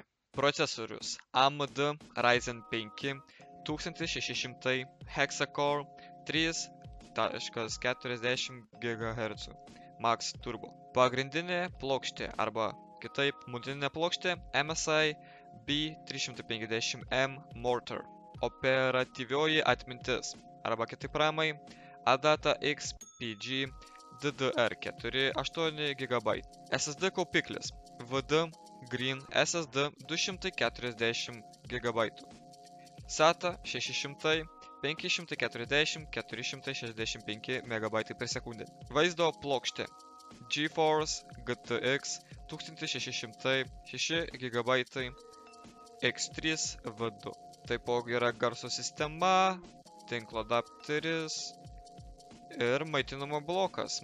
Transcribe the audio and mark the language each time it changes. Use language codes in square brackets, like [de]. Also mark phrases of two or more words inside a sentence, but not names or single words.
[lt] Procesorius AMD Ryzen 5 1600 Hexacore 3.40 GHz Max Turbo. Pagrindinė plokštė arba kitaip motininė plokštė MSI B350M Mortar. operatyvioji atmintis, arba kitaip ramai ADATA XPG DDR4 8 GB. SSD kaupiklis VD Green SSD 240 GB. SATA 600 540 465 MB per sekundę. Vaizdo plokštė GeForce GTX 1600 6 GB X3 V2. Taipogi yra garso sistema, tinklo adapteris ir maitinimo blokas.